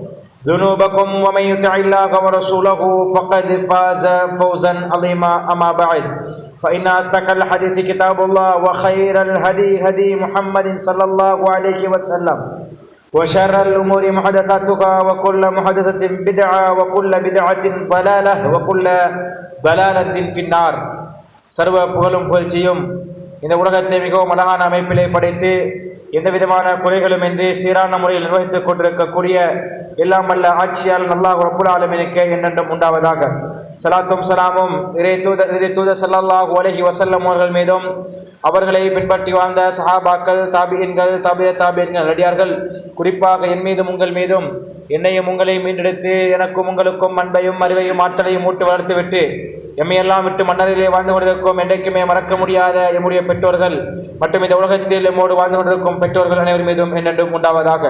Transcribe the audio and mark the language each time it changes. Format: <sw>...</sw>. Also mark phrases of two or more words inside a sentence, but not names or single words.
<ar>ذنوبكم ومن يطع الله ورسوله فقد فاز فوزا عظيما أما بعد فإن أصدق الحديث كتاب الله وخير الهدي هدي محمد صلى الله عليه وسلم وشر الأمور محدثاتها وكل محدثة بدعة وكل بدعة ضلالة وكل ضلالة في النار</ar> <ta>சர்வ புகழும் புகழ்ச்சியும் இந்த உலகத்தை மிகவும் அழகான அமைப்பிலே படைத்து எந்த விதமான குறைகளும் இன்றி சீரான முறையில் நிர்வகித்துக் கொண்டிருக்கக்கூடிய எல்லாம் வல்ல ஆட்சியாளர் அல்லாஹ்</ta> <ar>رب العالمين</ar> <ta>என்றென்றும் உண்டாவதாக. ஸலாத்தும் ஸலாமும் இறை தூதர்</ta> <ar>صلى الله عليه وسلم</ar> <ta>அவர்கள் மீதும் அவர்களை பின்பற்றி வாழ்ந்த சஹாபாக்கள் தாபிஈன்கள் தாபியீன்கள் நடிகார்கள் குறிப்பாக என் மீதும் உங்கள் மீதும் என்னையும் உங்களையும் மீண்டெடுத்து எனக்கும் உங்களுக்கும் அன்பையும் அறிவையும் ஆற்றலையும் ஊட்டு வளர்த்துவிட்டு எம்மையெல்லாம் விட்டு மன்னரிலே வாழ்ந்து கொண்டிருக்கும் என்றைக்குமே மறக்க முடியாத எம்முடைய பெற்றோர்கள் மற்றும் இந்த உலகத்தில் எம்மோடு வாழ்ந்து கொண்டிருக்கும் பெற்றோர்கள் அனைவர் மீதும் என்றென்றும் உண்டாவதாக.</ta>